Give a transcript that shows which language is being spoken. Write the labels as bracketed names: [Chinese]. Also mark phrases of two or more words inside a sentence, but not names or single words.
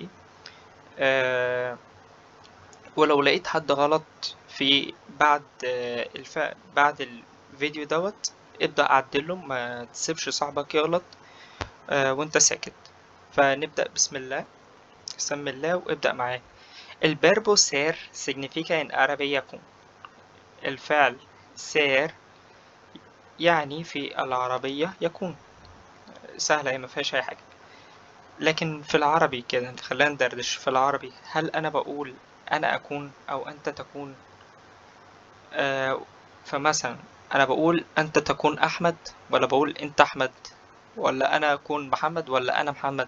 [Arabic] أه ولو لقيت حد غلط في بعد الفيديو دوت ابدأ عدله، ما تسيبش صاحبك يغلط وانت ساكت. فنبدأ بسم الله، بسم الله وابدأ معاه. [Spanish] El verbo ser significa en árabe يكون. [Arabic] الفعل ser يعني في العربية يكون. سهلة، ما فيهاش أي حاجة. لكن في العربي كده، خلينا ندردش في العربي. هل أنا بقول أنا أكون أو أنت تكون؟ آه فمثلا أنا بقول أنت تكون أحمد، ولا بقول أنت أحمد، ولا أنا أكون محمد، ولا أنا محمد؟